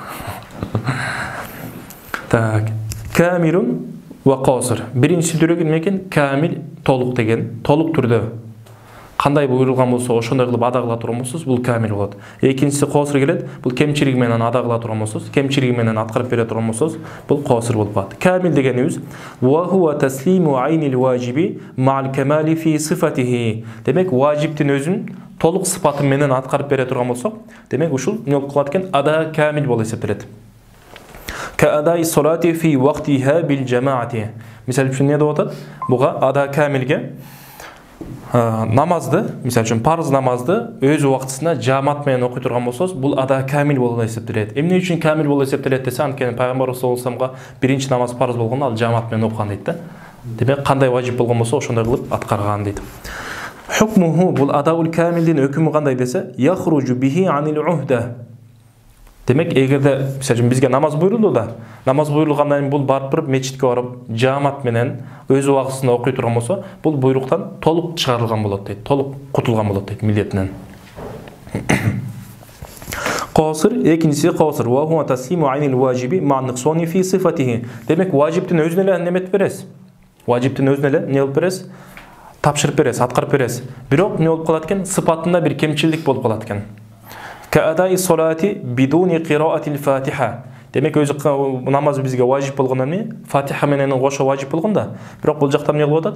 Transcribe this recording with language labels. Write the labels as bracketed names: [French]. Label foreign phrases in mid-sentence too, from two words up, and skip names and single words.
[Arabic] Так. كامل وقاصر. [Kyrgyz] Биринчи түрү эмне экен? Камил, толук деген, толук түрдө. Кандай буйрулган болсо, ошондой кылып ада кыла турган болсоңуз, бул камил болот. Экинчиси qasir келет. Бул кемчилиги менен ада кыла турган болсоңуз, кемчилиги менен аткарып бере турган болсоңуз, бул qasir болуп калат. Камил дегенибиз [Arabic] وهو تسليم عين الواجب مع الكمال في صفته. [Kyrgyz] Демек, важиптин өзүн толук сыпаты менен аткарып бере турган болсок, демек ушул эмне болуп калат экен? Ада камил болуп эсептелет. [Arabic] كأداء الصلاة في وقتها بالجماعة. [Kyrgyz] Мисалы үчүн эмне деп атат? Буга ада камилге намазды, мисалы үчүн парыз намазды өз убактысында жамаат менен окуй турган болсоңуз, бул ада камил болуп эсептелет. Эмне үчүн камил болуп эсептелет десе, анткени пайгамбар [Arabic] صلى الله عليه وسلم [Kyrgyz] биринчи намаз парыз болгондо ал жамаат менен окуган дейт да. Демек кандай важип болгон болсо, ошондой кылып аткарган дейт. Хукмуху, бул адаул камилдин өкүмү кандай десе, [Arabic] يخرج به عن العهدة. [Kyrgyz] Демек, эгерде мисалы бизге намаз буйрулду да, намаз буйрулгандан кийин бул барып мечитке барып, жамаат менен өз убактысында окуй турган болсо, бул буйруктан толук чыгарылган болот дейт, толук кутулган болот дейт милдетинен. Qasir, экинчиси qasir. [Arabic] وهو تسليم عين الواجب مع نقصان في صفته. [Kyrgyz] Демек, важиптин өзүнө эле немет берес. Важиптин өзүнө эле эмне кылып берес? Тапшырып берес, аткарып берес. Бирок эмне болуп калат экен? Сыпатында бир кемчилдик болуп калат экен. [Arabic] كأداء الصلاة بدون قراءة الفاتحة. [Kyrgyz] Демек, өзү намаз бизге важип болгондон кийин Фатиха менен кошо важип болгонда, бирок бул жакта эмне кылып атат?